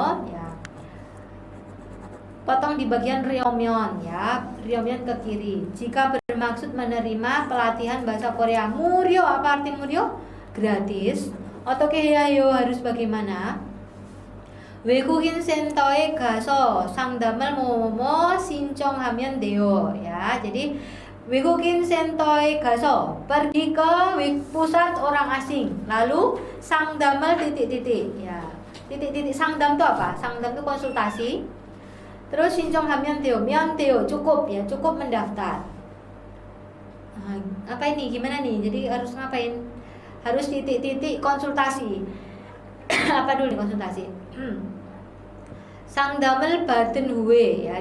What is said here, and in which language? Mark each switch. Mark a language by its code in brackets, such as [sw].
[id] Ya. Potong di bagian ryo면 ya, ryo면 ke kiri. Jika bermaksud menerima pelatihan bahasa Korea, 무료, apa arti 무료? Gratis. [ko] 어떻게 해야 해요? [id] Harus bagaimana? [ko] 외국인 센터에 가서 상담을 뭐뭐 신청하면 돼요. [id] Ya, jadi [ko] 외국인 센터에 가서 [id] pergi ke pusat orang asing, lalu [ko] 상담을 [id] titik-titik ya. Titik-titik [ko] 상담 [id] itu apa? 상담 itu konsultasi. Terus [ko] 신청하면 돼요. 면 돼요. [id] Cukup ya, cukup mendaftar. Apa ini? Gimana nih? Jadi harus ngapain? Harus titik-titik konsultasi. Apa dulu nih konsultasi? [ko] 상담을 받은 후에 [id] ya.